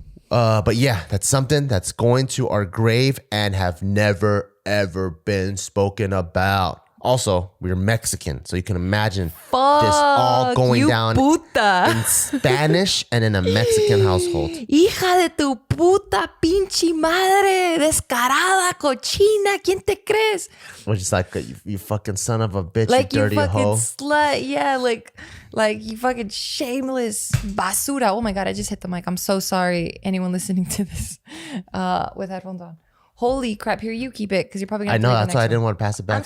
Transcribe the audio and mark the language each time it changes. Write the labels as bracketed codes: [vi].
[en] But yeah, that's something that's going to our grave and have never, ever been spoken about. Also, we're Mexican, so you can imagine this all going down in Spanish and in a Mexican household. [es] Hija de tu puta pinche madre, descarada, cochina, ¿quién te crees? [en] Which is like, you fucking son of a bitch, like you dirty you fucking hoe. Slut, yeah, like you fucking shameless basura. Oh my God, I just hit the mic. I'm so sorry, anyone listening to this with headphones on. Holy crap, here, you keep it because you're probably going to I know, that's why I didn't want to pass it back.